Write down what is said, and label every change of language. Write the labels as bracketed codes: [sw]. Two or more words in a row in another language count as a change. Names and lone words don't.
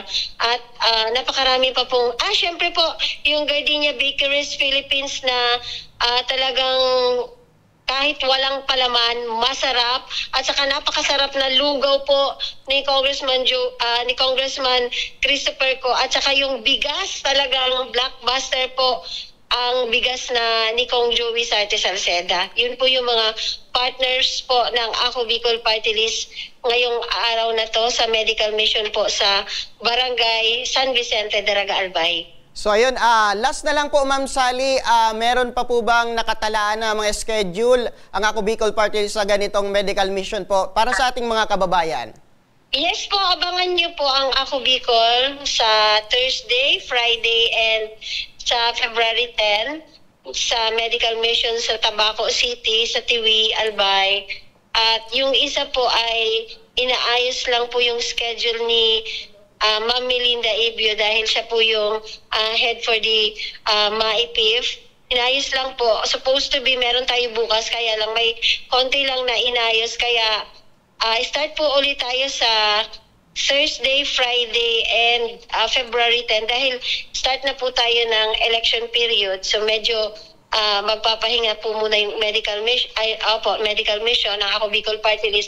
[tl] At napakarami pa pong, syempre po, yung Gardenia Bakeries Philippines na talagang kahit walang palaman, masarap, at saka napakasarap na lugaw po ni Congressman Christopher Ko, at saka yung bigas, talagang blockbuster po ang bigas na ni Kong Joey Sarte Salceda. Yun po yung mga partners po ng Ako Bicol Party List ngayong araw na to sa medical mission po sa Barangay San Vicente, Daraga, Albay. So ayun, last na lang po Ma'am Sally, meron pa po bang nakatalaan na mga schedule ang Ako Bicol Party List sa ganitong medical mission po para sa ating mga kababayan? Yes po, abangan niyo po ang Ako Bicol sa [en] Thursday, Friday, and [tl] sa February 10 sa medical mission sa Tabaco City, sa Tiwi, Albay. At yung isa po ay inaayos lang po yung schedule ni Ma'am Melinda Ibio dahil siya po yung [en] head for the MAIPIF. [tl] Inayos lang po. [en] Supposed to be [tl] meron tayo bukas, kaya lang may konti lang na inayos. Kaya start po ulit tayo sa [en] Thursday, Friday, and [tl] February 10 dahil start na po tayo ng election period. So medyo magpapahinga po muna yung medical mission ng Ako Bicol Party List.